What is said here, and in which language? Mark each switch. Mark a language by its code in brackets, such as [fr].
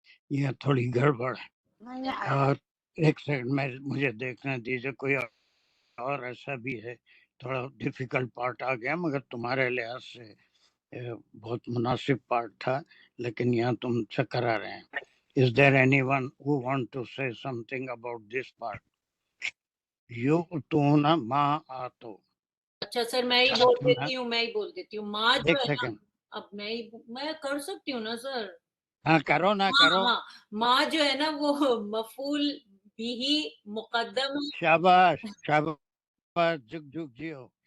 [ur] یہ تھوڑی گڑبڑ ہے. اور ایک سیکنڈ میں مجھے دیکھنا دیجیے، کوئی اور ایسا بھی ہے. تھوڑا ڈیفیکلٹ پارٹ آ گیا مگر تمہارے لحاظ سے بہت مناسب پارٹ تھا، لیکن یہاں تم چکر آ رہے ہیں. [en] Is there anyone who want to say something about this part? [ar] یؤتون ما آتو. [ur] اچھا سر میں ہی بول دیتی ہوں ماں جو ایک ہے نا، سیکنڈ اب میں کر سکتی ہوں نا سر. ہاں کرو نا کرو. ہاں ماں جو ہے نا وہ مفعول بھی مقدم ہے. شاباش شاباش، جھک جھک جیو.